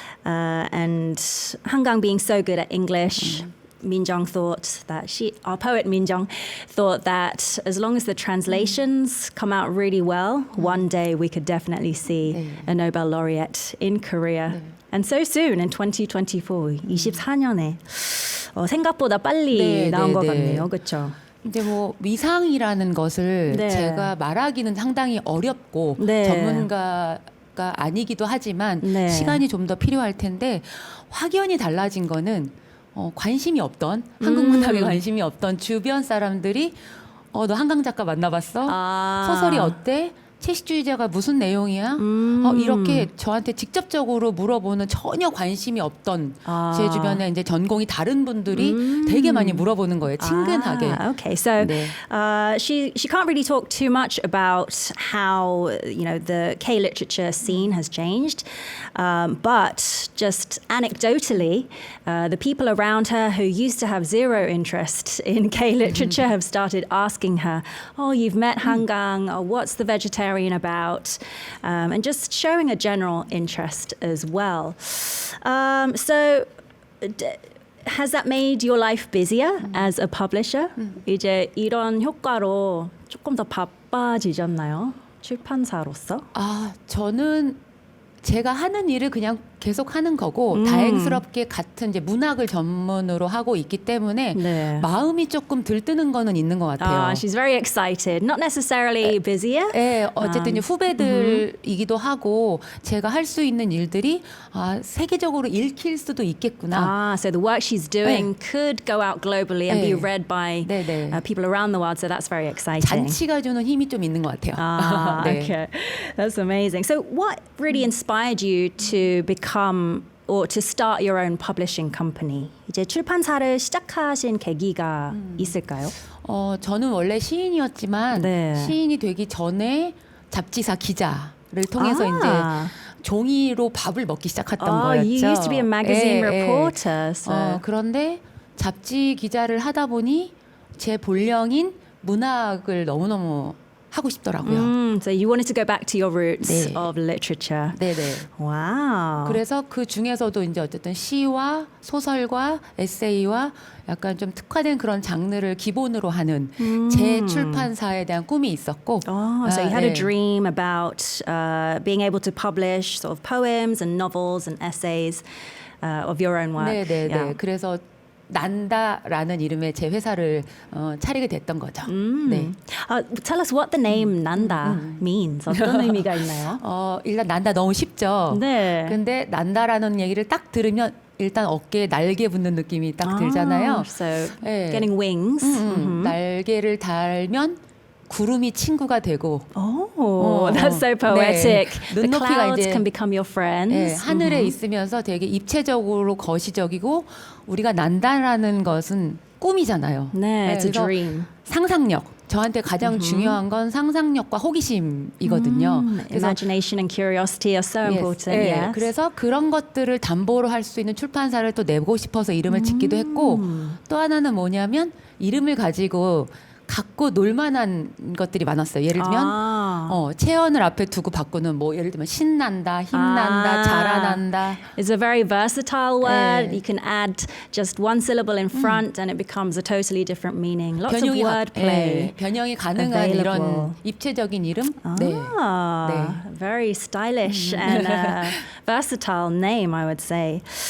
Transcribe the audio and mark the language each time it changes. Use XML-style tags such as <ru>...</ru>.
<en>And Hangang being so good at English, Minjung thought that our poet Minjung thought that as long as the translations come out really well, one day we could definitely see a Nobel laureate in Korea. And so soon, in 2024,</en> <ko>24년에 생각보다 빨리 나온 것 같네요. 그렇죠? 근데 뭐 위상이라는 것을 제가 말하기는 상당히 어렵고 전문가가 아니기도 하지만 시간이 좀 더 필요할 텐데 확연히 달라진 거는 관심이 없던 한국 문학에 관심이 없던 주변 사람들이 너 한강 작가 만나봤어? 소설이 어때? 채식주의자가 무슨 내용이야? 이렇게 저한테 직접적으로 물어보는 전혀 관심이 없던 제 주변에 이제 전공이 다른 분들이 되게 많이 물어보는 거예요. 친근하게.</ko> <en>Okay, so she can't really talk too much about how the K literature scene has changed, but just anecdotally, the people around her who used to have zero interest in K literature have started asking her, "Oh, you've met Hangang? What's the vegetarian about?" And just showing a general interest as well. So has that made your life busier as a publisher?</en> <ko>이제 이런 효과로 조금 더 바빠지셨나요? 출판사로서? 저는 제가 하는 일을 그냥 계속 하는 거고 다행스럽게 같은 이제 문학을 전문으로 하고 있기 때문에 네. 마음이 조금 들뜨는 거는 있는 것 같아요.</ko> <en>She's very excited. Not necessarily busier.</en> <ko>네, 어쨌든 이제 후배들이기도 하고 제가 할 수 있는 일들이 세계적으로 읽힐 수도 있겠구나.</ko> <en>So the work she's doing could go out globally and be read by people around the world. So that's very exciting.</en> <ko>잔치가 주는 힘이 좀 있는 것 같아요. 네.</ko> <en>Okay, that's amazing. So what really inspired you to become or to start your own publishing company?</en> <ko>이제 출판사를 시작하신 계기가 있을까요? 저는 원래 시인이었지만 시인이 되기 전에 잡지사 기자를 통해서 이제 종이로 밥을 먹기 시작했던 거였죠.</ko> <en>You used to be a magazine reporter. So.</en> <ko>그런데 잡지 기자를 하다 보니 제 본령인 문학을 너무너무 하고 싶더라고요.</ko> <en>So you wanted to go back to your roots of literature.</en> <ko>네네.</ko> <en>Wow.</en> <ko>그래서 그 중에서도 이제 어쨌든 시와 소설과 에세이와 약간 좀 특화된 그런 장르를 기본으로 하는 제 출판사에 대한 꿈이 있었고.</ko> <en>So you had a dream about being able to publish sort of poems and novels and essays of your own work.</en> <ko>네네네.</ko> <en>Yeah.</en> <ko>그래서 난다라는 이름의 제 회사를 차리게 됐던 거죠. 네.</ko> <en>Tell us what the name 난다 means.</en> <ko>어떤 의미가 있나요? 일단 난다 너무 쉽죠. 네. 근데 난다라는 얘기를 딱 들으면 일단 어깨에 날개 붙는 느낌이 딱 들잖아요.</ko> <en>So getting wings.</en> <ko>날개를 달면 구름이 친구가 되고.</ko> <en>That's so poetic.</en> <ko>네.</ko> <en>The</en> <ko>눈높이가</ko> <en>clouds</en> <ko>이제</ko> <en>can become your friends.</en> <ko>네, 하늘에 있으면서 되게 입체적으로 거시적이고 우리가 난다라는 것은 꿈이잖아요. 네,</ko> <en>it's a dream.</en> <ko>상상력. 저한테 가장 중요한 건 상상력과 호기심이거든요.</ko> <en>Imagination and curiosity are so important.</en> <ko>네,</ko> <en>Yes.</en> <ko>그래서 그런 것들을 담보로 할 수 있는 출판사를 또 내고 싶어서 이름을 짓기도 했고 또 하나는 뭐냐면 이름을 가지고 갖고 놀만한 것들이 많았어요. 예를 들면 체언을 앞에 두고 바꾸는 뭐 예를 들면 신난다, 힘난다, 자라난다.</ko> <en>It's a very versatile word. You can add just one syllable in front and it becomes a totally different meaning. Lots of wordplay.</en> <ko>변형이 가능한 이런 입체적인 이름. 네.</ko> <en>Very stylish and versatile name, I would say.</en>